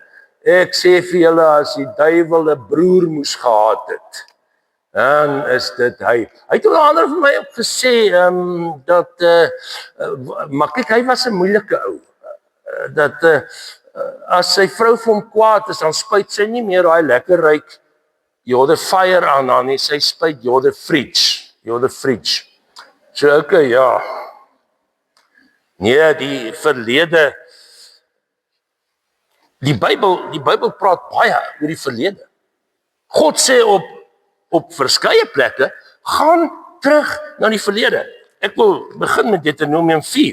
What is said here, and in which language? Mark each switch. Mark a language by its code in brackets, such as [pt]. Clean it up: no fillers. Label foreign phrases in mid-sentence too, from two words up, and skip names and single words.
[af] Ek sê vir julle, as die duiwel 'n broer moes gehad het, dan is dit hy. Hy het 'n ander vir my ook gesê, maar kyk, hy was 'n moeilike ou. As sy vrou vir hom kwaad is, dan spuit sy nie meer daai lekker ryk [en] You're the fire [af] aan haar nie, sy spuit [en] you're the fridge. [af] So okay, ja. Nee, die verlede. Die Bybel praat baie oor die verlede. God sê op verskeie plekke, gaan terug na die verlede. Ek wil begin met Deuteronomium 4.